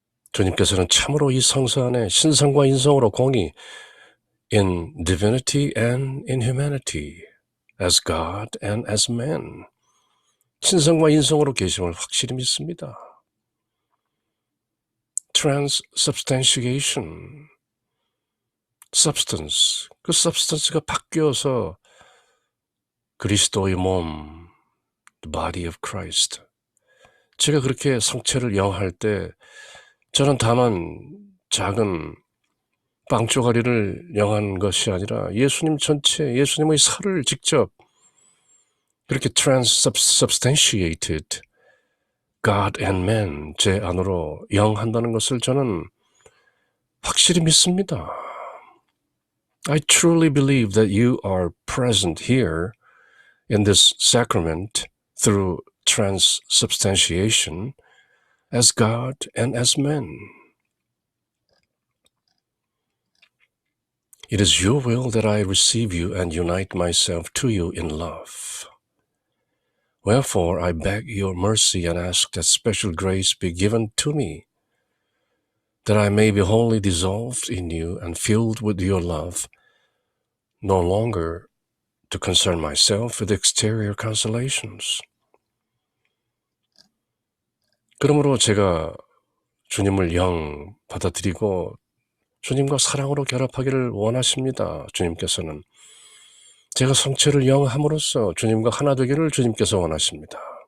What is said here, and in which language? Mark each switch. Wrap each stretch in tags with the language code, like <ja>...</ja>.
<ko>주님께서는 참으로 이 성사 안에 신성과 인성으로 공히</ko> <en>in divinity and in humanity, as God and as man,</en> <ko>신성과 인성으로 계심을 확실히 믿습니다. transubstantiation, substance, 그 substance가 바뀌어서 그리스도의 몸,</ko> <en>the body of Christ.</en> <ko>제가 그렇게 성체를 영할 때 저는 다만 작은 빵조가리를 영한 것이 아니라 예수님 전체, 예수님의 살을 직접 그렇게</ko> <en>transubstantiated God and man,</en> <ko>제 안으로 영한다는 것을 저는 확실히 믿습니다.</ko> <en>I truly believe that you are present here in this sacrament through transubstantiation as God and as man. It is your will that I receive you and unite myself to you in love. Wherefore I beg your mercy and ask that special grace be given to me, that I may be wholly dissolved in you and filled with your love, no longer to concern myself with exterior consolations.</en> <ko>그러므로 제가 주님을 영 받아들이고 주님과 사랑으로 결합하기를 원하십니다. 주님께서는 제가 성체를 영함으로써 주님과 하나 되기를 주님께서 원하십니다.</ko>